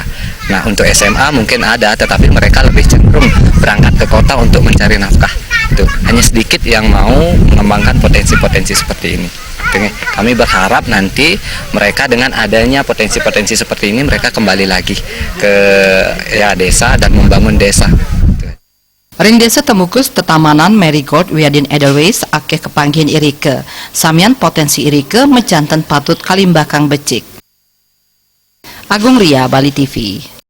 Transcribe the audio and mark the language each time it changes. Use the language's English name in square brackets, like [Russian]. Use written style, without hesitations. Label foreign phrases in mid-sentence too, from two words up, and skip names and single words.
[Indonesian] Nah, untuk SMA mungkin ada, tetapi mereka lebih cenderung berangkat ke kota untuk mencari nafkah. Itu hanya sedikit yang mau mengembangkan potensi-potensi seperti ini. Kami berharap nanti mereka dengan adanya potensi-potensi seperti ini mereka kembali lagi ke desa dan membangun desa. [Balinese] Ring Desa Temukus tetamanan Marigold wiadin Edelweiss akeh kepanggihan irike. Samian potensi irike mejanten patut kalimbakang becik. Agung Ria, Bali TV.